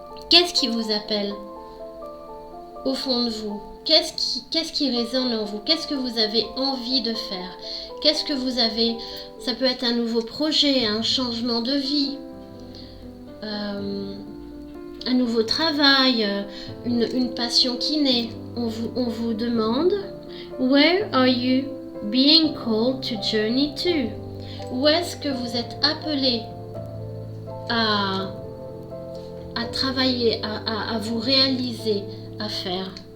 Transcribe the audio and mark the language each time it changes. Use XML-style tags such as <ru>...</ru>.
<fr>Qu'est-ce qui vous appelle au fond de vous? Qu'est-ce qui résonne en vous? Qu'est-ce que vous avez envie de faire? Qu'est-ce que vous avez? Ça peut être un nouveau projet, un changement de vie, un nouveau travail, une passion qui naît. On vous demande,</fr> <en>where are you being called to journey to?</en> <fr>Où est-ce que vous êtes appelé à travailler, à vous réaliser, à faire?</fr>